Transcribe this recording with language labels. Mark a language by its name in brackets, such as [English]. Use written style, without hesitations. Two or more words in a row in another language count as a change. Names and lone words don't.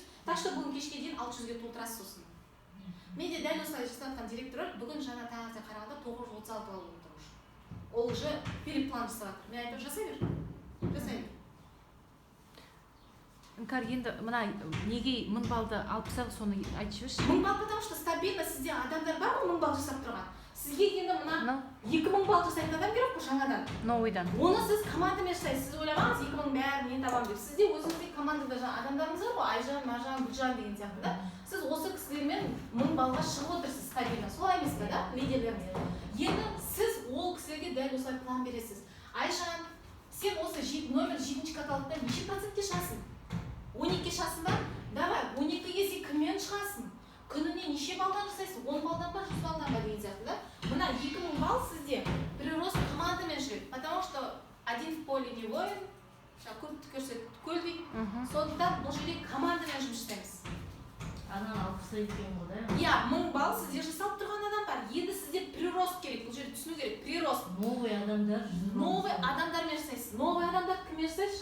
[Russian] Так что [Kazakh] бүгін кешке дейін 600-ге толтырасыз сосын. Менде дәл осылай жасатқан директор бүгін жаңа таңертең қарағанда 936 балл болып тұр. Ол уже переплан жасап жатыр. Мен айтып жасай бер. Жасай бер. Іңкәр, енді мына неге 1000 баллды алып тастап, соны айтып жіберші. 1000 балл, [Russian] потому что [Kazakh] стабильно сізде адамдар бар ғой 1000 балл жасап тұрған. Сізге енді мына 2000 балл жасайтын адам керек қой жаңадан. Новыйдан. Оны сіз командамен жасайсыз. Сіз ойламаңыз 2000 бәрін мен табамын деп. Сізде өзіңізде командада жаңа адамдарыңыз бар ғой, Айжан, Маржан, Гүлжан деген сияқты да. Сіз осы кісілермен 1000 баллға шығып отырсыз стабильно. Солай емес пе да? Лидерлеріңіз. Енді сіз ол кісілерге дәл осылай план бересіз. Айжан, сен осы номер 7-ші каталогта неше процентке шығасың? 12-ке шығасың ба? Давай, 12-ге сен кіммен шығасың? Күніне неше балдан жасайсың? 10 балдан ба, 100 балдан ба деген сияқты да? Мына жаңа 2000 балл сізде прирост командамен жүреді, [Russian] потому что один в поле не воин, [Kazakh] көпті көрсетіп көл дейді. Сондықтан бұл жерде командамен жұмыс жасаймыз. Ана 60 екен ғой да? Иә, 1000 балл сізде жасалып тұрған адам бар. Енді сізде прирост керек, бұл жерде түсіну керек. Прирост. Новый адамдар. Новый адамдармен жасайсыз. Новый адамдар кіммен жасайсыз?